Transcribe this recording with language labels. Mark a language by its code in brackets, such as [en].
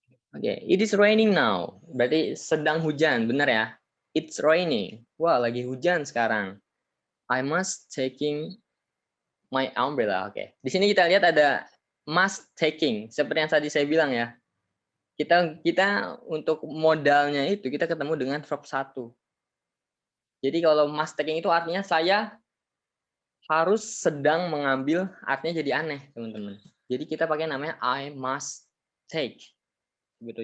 [en] Oke, it is raining now. [id] Berarti sedang hujan, benar ya? [en] It's raining. [id] Wah, lagi hujan sekarang. [en] I must taking my umbrella. [id] Oke. Di sini kita lihat ada must taking. Seperti yang tadi saya bilang ya. Kita untuk modalnya itu kita ketemu dengan verb 1. Jadi kalau must taking itu artinya saya harus sedang mengambil, artinya jadi aneh, teman-teman. Jadi kita pakai namanya [en] I must take. [id] Gitu.